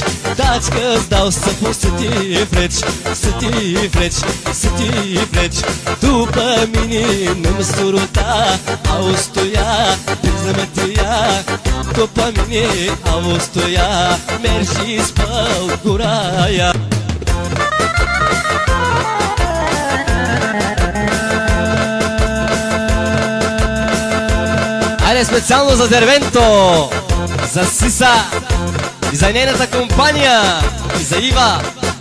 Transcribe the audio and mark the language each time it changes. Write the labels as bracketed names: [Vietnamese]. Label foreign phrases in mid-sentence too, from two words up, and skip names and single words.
[Romanian] Daci că-ți dau să poți să te freci, să te freci, să te freci. După mine nu-mi suruta, auzi tu ea, piză-mă te ia. După mine auzi tu ea, mergi și spăl gura aia. [Macedonian] Ајде специјално за Дервенто, за Сиса и за нејната компанија и за Ива.